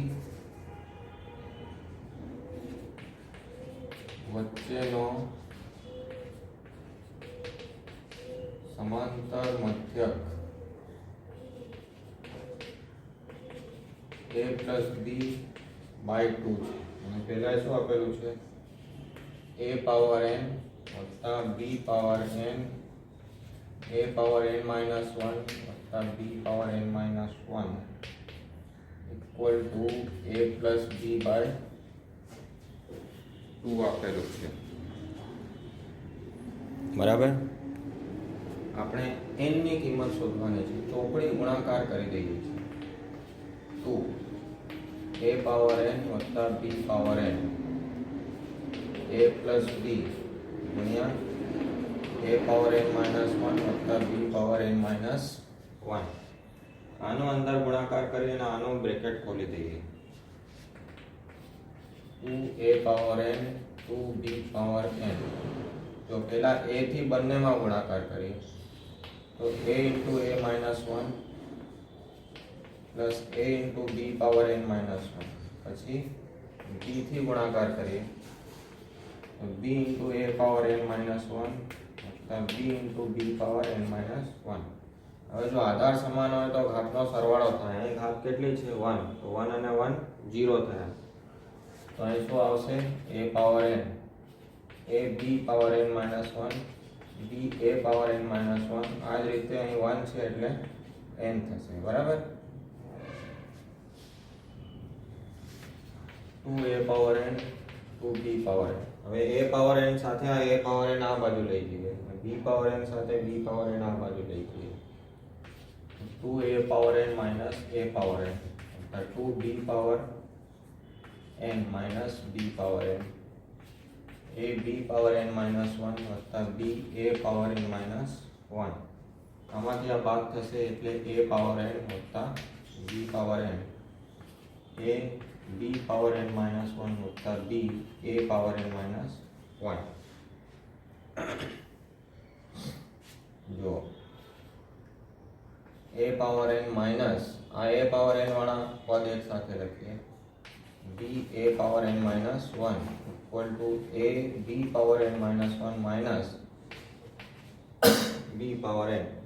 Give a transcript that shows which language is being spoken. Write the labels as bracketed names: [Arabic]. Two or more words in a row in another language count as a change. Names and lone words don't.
[Gujarati] વચ્ચેનો સમાંતર મધ્યક [English] a plus b by 2 [Gujarati] છે અને પહેલા શું આપેલું છે [English] a power n [Gujarati] વત્તા [English] b power n a power n minus 1 [Gujarati] વત્તા [English] b power n minus 1 equal to a plus b by [Gujarati] 2 આપેલું છે બરાબર આપણે n ની કિંમત શોધવાની છે ચોકડી ગુણાકાર કરી દઈએ છીએ [English] 2 a power n [Gujarati] વત્તા [English] b power n a plus b [Gujarati] ગુણ્યા [English] a power n minus 1 [Gujarati] વત્તા [English] b power n minus 1 [Gujarati] આનો અંદર ગુણાકાર કરીને આનો બ્રેકેટ ખોલી દઈએ [English] 2a power n 2b power n [Gujarati] તો પહેલા a થી બંનેમાં ગુણાકાર કરીએ તો [English] a into a minus 1 plus a into b power n minus 1 [Gujarati] પછી b થી ગુણાકાર કરીએ તો [English] b into a power n minus 1 [Gujarati] વત્તા [English] b into b power n minus 1 [Gujarati] હવે જો આધાર સમાન હોય તો ઘાતનો સરવાળો થાય અહીં ઘાત કેટલી છે 1 તો 1 અને 1 0 થયા તો અહીં શું આવશે [English] a power n a b power n minus 1 [Gujarati] b a power n minus 1 આ જ રીતે અહીં 1 છે એટલે n થશે બરાબર [English] 2a power n 2b power n [Gujarati] હવે [English] a power n [Gujarati] સાથે આ [English] a power n [Gujarati] આ બાજુ લઈ જઈએ b [English] power n [Gujarati] સાથે [English] b power n [Gujarati] આ બાજુ લઈ જઈએ [English] 2a power n minus a power n 2b power n minus b power n a b power n minus 1 [Gujarati] વત્તા [English] b a power n minus 1 [Gujarati] આમાંથી આ ભાગ થશે એટલે [English] a power n [Gujarati] વત્તા [English] b power n a b power n minus 1 [Gujarati] વત્તા [English] b a power n minus 1. [Gujarati] જો [English] a power n minus [Gujarati] આ [English] a power n [Gujarati] વાળા પદ એક સાથે લખીએ [English] b a power n minus 1 equal to a b power n minus 1 minus b power n [Gujarati] માઇનસ 1 માઇનસ b પાવર n.